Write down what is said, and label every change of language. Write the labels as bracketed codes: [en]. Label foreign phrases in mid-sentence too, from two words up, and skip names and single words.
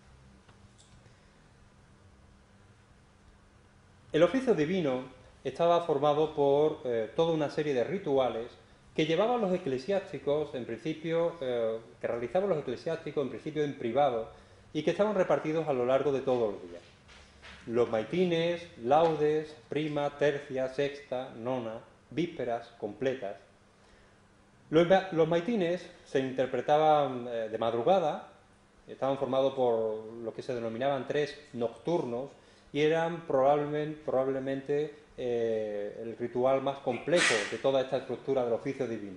[es] El oficio divino estaba formado por toda una serie de rituales que llevaban los eclesiásticos, en principio, que realizaban los eclesiásticos, en principio en privado, y que estaban repartidos a lo largo de todos los días. Los maitines, laudes, prima, tercia, sexta, nona, vísperas, completas. Los maitines se interpretaban de madrugada, estaban formados por lo que se denominaban tres nocturnos, y eran probablemente el ritual más complejo de toda esta estructura del oficio divino.